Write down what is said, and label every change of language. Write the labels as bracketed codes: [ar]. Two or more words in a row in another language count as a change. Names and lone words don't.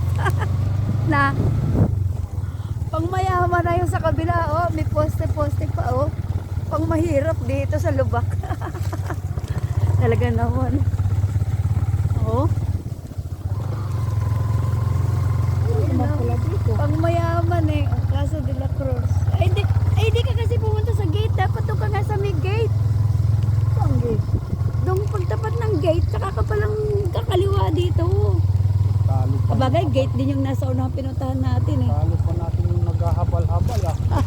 [tl] Na pang mayaman na yung sa kabila oh, may poste-poste pa oh. Pang mahirap dito sa lubak. Talaga naman. Oh. Pang mayaman eh. Casa de la Cruz. Ay, di ka kasi pumunta sa gate. Dapat doon ka nga sa may gate. Saan gate? Doon pagtapat ng gate, saka ka palang kakaliwa dito. Talo pa. Kabagay, gate din yung nasa unang pinuntahan natin eh. Talo pa natin yung naghahabal-habal ah.